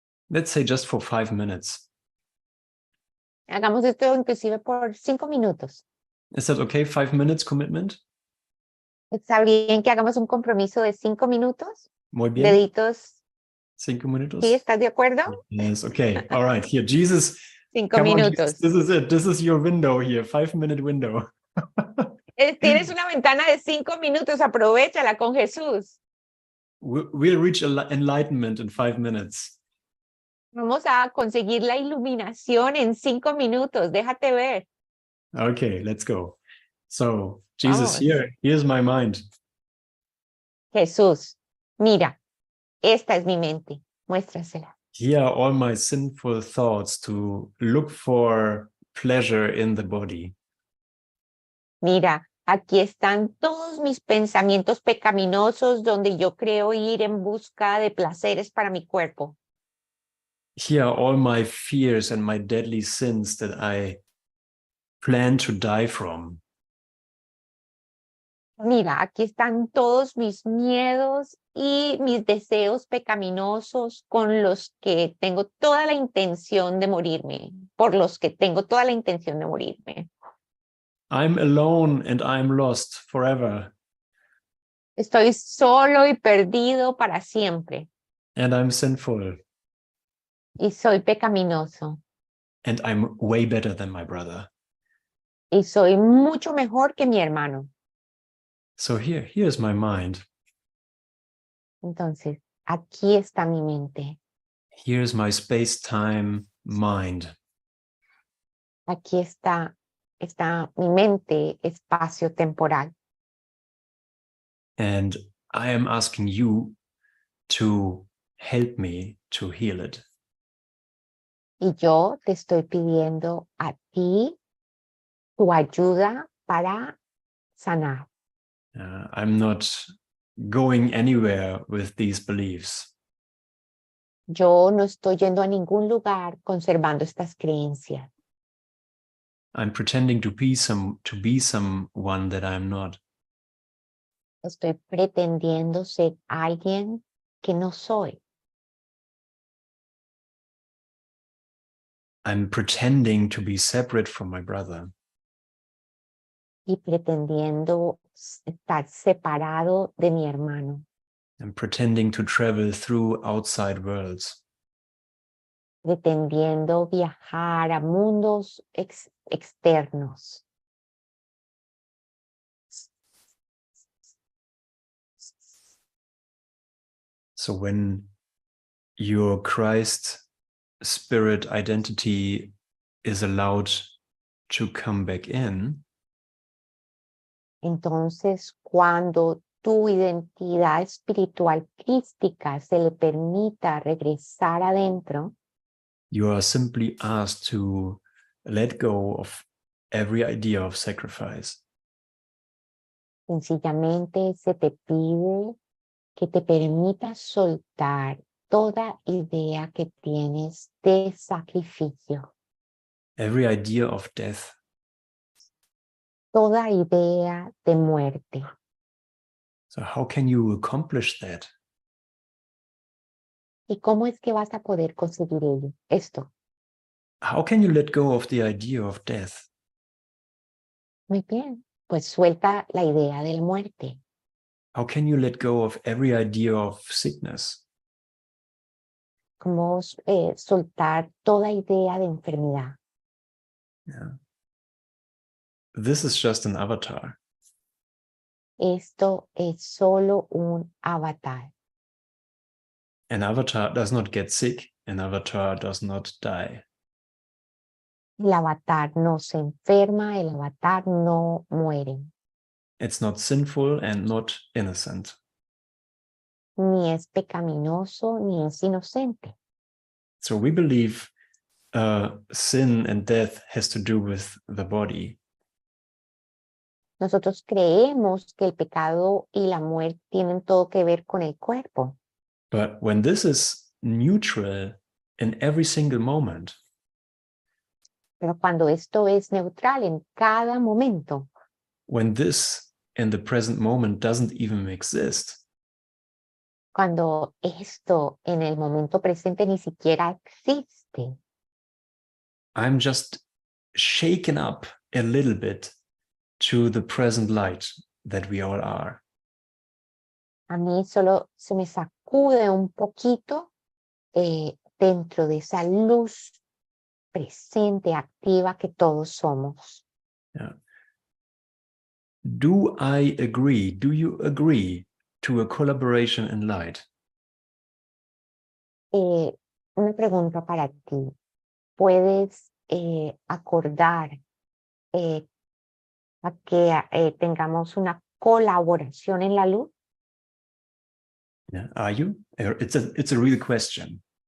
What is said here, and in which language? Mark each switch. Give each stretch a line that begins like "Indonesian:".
English: Let's say just for 5 minutes.
Spanish: Hagamos esto inclusive por 5 minutos.
English: Is that okay? 5 minutes commitment?
Spanish: ¿Está bien que hagamos un compromiso de 5 minutos? Muy bien. Deditos. 5 minutos? ¿Sí? ¿Estás de acuerdo?
English: Yes, okay. All right. Here, Jesus.
Spanish: 5
English: Come on,
Spanish: minutos.
English: Jesus, this is it. This is your window here. 5-minute window.
Spanish: Tienes una ventana de 5 minutos. Aprovechala con Jesús.
English: We'll reach enlightenment in 5 minutes.
Spanish: Vamos a conseguir la iluminación en 5 minutos. Déjate ver.
English: Okay, let's go. So, Jesus,
Spanish: Vamos.
English: here's my mind.
Spanish: Jesús, mira, esta es mi mente. Muéstrasela.
English: Here are all my sinful thoughts to look for pleasure in the body.
Spanish: Mira, aquí están todos mis pensamientos pecaminosos donde yo creo ir en busca de placeres para mi cuerpo.
English: Here are all my fears and my deadly sins that I plan to die from.
Spanish: Mira, aquí están todos mis miedos y mis deseos pecaminosos con los que tengo toda la intención de morirme, por los que tengo toda la intención de morirme.
English: I'm alone and I'm lost forever.
Spanish: Estoy solo y perdido para siempre
English: And I'm sinful.
Spanish: y soy pecaminoso
English: And I'm way better than my brother.
Spanish: y soy mucho mejor que mi hermano.
English: So here's my mind.
Spanish: Entonces, aquí está mi mente.
English: Here's my space-time mind.
Spanish: Aquí está mi mente espacio-temporal.
English: And I am asking you to help me to heal it.
Spanish: Y yo te estoy pidiendo a ti tu ayuda para sanar.
English: I'm not going anywhere with these beliefs.
Spanish: Yo no estoy yendo a ningún lugar conservando estas creencias.
English: I'm pretending to be someone that I'm not.
Spanish: Estoy pretendiendo ser alguien que no soy.
English: I'm pretending to be separate from my brother.
Spanish: Y pretendiendo estar separado de mi hermano.
English: I'm pretending to travel through outside worlds.
Spanish: Pretendiendo viajar a mundos externos.
English: So when your Christ spirit identity is allowed to come back in,
Spanish: Entonces, cuando tu identidad espiritual crística se le permita regresar adentro,
English: you are simply asked to let go of every idea of sacrifice.
Spanish: sencillamente se te pide que te permitas soltar toda idea que tienes de sacrificio,
English: Every idea of death.
Spanish: toda idea de muerte.
English: So how can you accomplish that?
Spanish: ¿Y cómo es que vas a poder conseguir esto?
English: How can you let go of the idea of death?
Spanish: Muy bien, pues suelta la idea de la muerte.
English: How can you let go of every idea of sickness?
Spanish: ¿Cómo soltar toda idea de enfermedad?
English: Yeah. This is just an avatar.
Spanish: Esto es solo un avatar.
English: An avatar does not get sick. An avatar does not die.
Spanish: El avatar no se enferma, el avatar no muere.
English: It's not sinful and not innocent.
Spanish: Ni es pecaminoso, ni es inocente.
English: So we believe sin and death has to do with the body.
Spanish: Nosotros creemos que el pecado y la muerte tienen todo que ver con el cuerpo.
English: But when this is neutral in every single moment,
Spanish: Pero cuando esto es neutral en cada momento,
English: when this in the present moment doesn't even exist,
Spanish: cuando esto en el momento presente ni siquiera existe,
English: I'm just shaken up a little bit to the present light that we all are.
Spanish: a mí solo se me sacude un poquito dentro de esa luz presente, activa que todos somos.
English: Yeah. Do I agree? Do you agree to a collaboration in light?
Spanish: Una pregunta para ti. ¿Puedes acordar a que tengamos una colaboración en la luz?
English: Yeah. Are you? It's a real question.